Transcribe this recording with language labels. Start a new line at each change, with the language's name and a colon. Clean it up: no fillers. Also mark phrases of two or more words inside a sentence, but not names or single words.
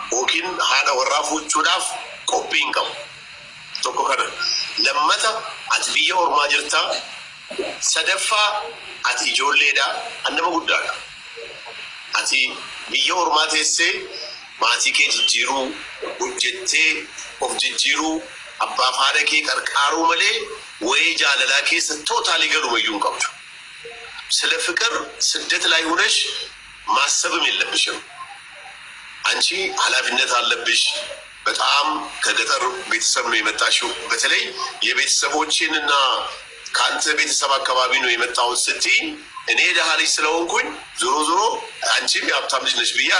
Oromo: yookiin haadha warraa fuuchuudhaaf qophii hin qabu. Tokko kana lammata ati biyya ormaa jirta, sadaffaa ati ijoolleedha, annama guddaadha. Ati biyya ormaa teessee maatii kee jijjiiruu, hojjettee of jijjiiruu, abbaaf haadha kee qarqaaruu malee ወይዬ jaalalaa keessa tootaalii galumayyuu hin qabdu.
Amharic: ስለ ፍቅር ስደት ላይ ሆነሽ ማሰብም የለብሽም። አንቺ ኃላፊነት አለብሽ። በጣም ከገጠር ቤተሰብ ነው የመጣሽው። በተለይ የቤተሰቦችንና ከአንተ ቤተሰብ አካባቢ ነው የመጣሁት ስትይ እኔ ደሃ ልጅ ስለሆንኩኝ ዞሮ ዞሮ አንቺም የሀብታም ልጅ ነሽ ብዬ